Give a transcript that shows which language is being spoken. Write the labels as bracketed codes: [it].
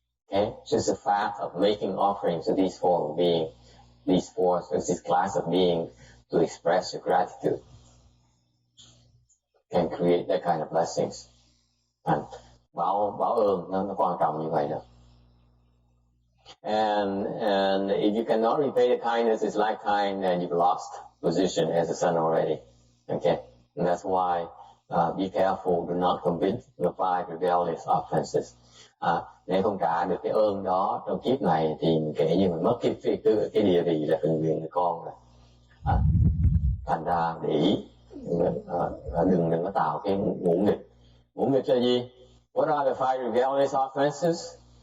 [en] Okay, so it's the fact of making offerings to these 4 beings, this class of beings, to express your gratitude can create that kind of blessings. [vi] And báo ơn nó quan trọng như vậy đó. [en] And if you cannot repay the kindness this lifetime, then you've lost position as a son already. Okay, and that's why be careful, do not commit the 5 rebellious offenses. [vi] Nếu không trả được cái ơn đó trong kiếp này thì kể như mình mất cái địa vị là phần quyền người con rồi. Thành ra để ý đừng có tạo cái ngũ nghịch. Ngũ nghịch là gì? [en] What are the 5 rebellious offenses?